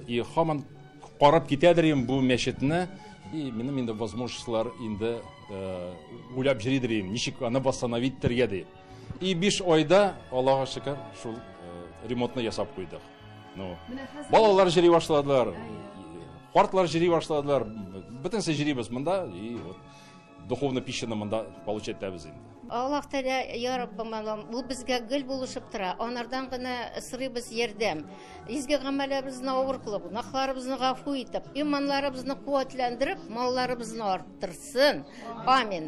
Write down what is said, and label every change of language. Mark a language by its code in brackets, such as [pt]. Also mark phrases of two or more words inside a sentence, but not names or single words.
[tt] И һаман карап китәдерим бу мәчетне. И минем инде возможностьлар инде уйлап җиридерим, ничек аны восстановить тергә ди. И 5 айда, Аллаһка шөкер, шул ремонтны ясап куйдык. Ну, балалар җыри башладылар, картлар җыри башладылар. Бөтенсе җирибез монда, [ru] и вот духовный [tt] пищаны монда получать итәбез инде. Аллах Тәала, я Раббым Аллам, бу безгә гел булышып тора. Анардан гына сорыйбыз ярдәм. Изге гамәлебезне авыр кылып, гынахларыбызны гафу итеп, иманнарыбызны куәтләндереп, малларыбызны арттырсын. Амин.